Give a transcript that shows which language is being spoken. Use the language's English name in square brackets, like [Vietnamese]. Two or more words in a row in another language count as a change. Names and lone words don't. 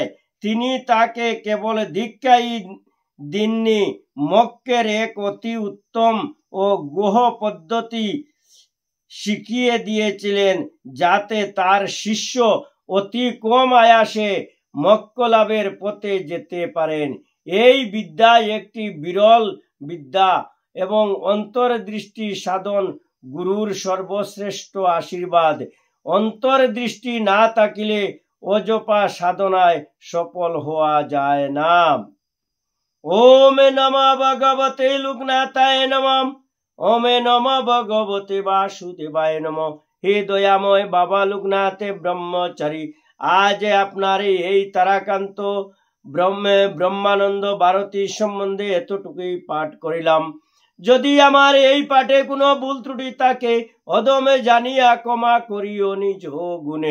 [Bangla] তিনি তাকে কেবল দীক্ষাই দিননি, মোক্ষের এক অতি উত্তম ও গুহ পদ্ধতি শিখিয়ে দিয়েছিলেন যাতে তার শিষ্য অতি কম আয়াসে মোক্ষ লাভের পথে যেতে পারেন। এই বিদ্যা একটি বিরল বিদ্যা এবং অন্তর্দৃষ্টি সাধন গুরুর সর্বশ্রেষ্ঠ আশীর্বাদ। অন্তর্দৃষ্টি না থাকিলে অজপা সাধনায় সফল হওয়া যায় না। [Sanskrit] ওম নমঃ ভগবতে লোকনাথায় নমঃ। ওম নমঃ ভগবতে বাসুদেবায় নমঃ। [Bangla] হে দয়াময় বাবা লোকনাথে ব্রহ্মচারী, আজ আপনার এই তারাকান্ত ব্রহ্মানন্দ ভারতী সম্বন্ধে এতটুকুই পাঠ করিলাম। যদি আমার এই পাঠে কোনো ভুল ত্রুটি থাকে অদমে জানিয়া ক্ষমা করিও নিজ গুণে।